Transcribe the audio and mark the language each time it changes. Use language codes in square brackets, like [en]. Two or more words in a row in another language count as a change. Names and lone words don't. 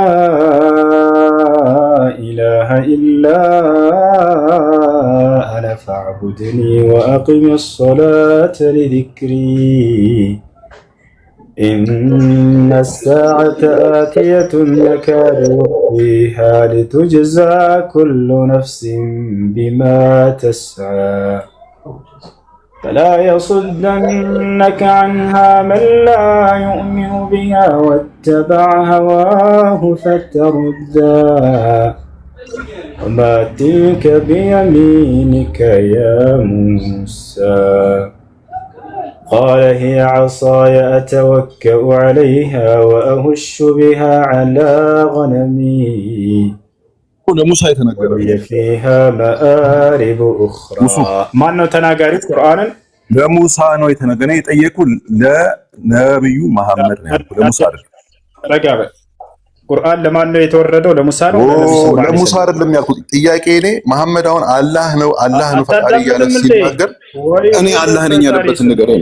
[ar] لا إله إلا أنا فاعبدني وأقم الصلاة لذكري إن الساعة آتية يكاد أخفيها لتجزى كل نفس بما تسعى فلا يصدنك عنها من لا يؤمن بها واتبع هواه فتردى وما تلك بيمينك يا موسى قال هي عصاي أتوكأ عليها وأهش بها على غنمي [am] ለሙሳ የተናገረው [ar] فيها مآرب أخرى [am] ማን ነው ተናጋሪ ቁርአንን ለሙሳ ነው የተናገረው የጠየቁ ለነብዩ መሐመድ ነው ያለው ለሙሳ አይደለም ረጋ በል ቁርአን ለማን ነው የተወረደው ለሙሳ ነው ለሙሳ አይደለም ያልኩት ጥያቄ እኔ መሐመድ አሁን አላህ ነው ፈጣሪ ያለ ሲናገር እኔ አላህ ነኝ ያለበትን ነገር ነው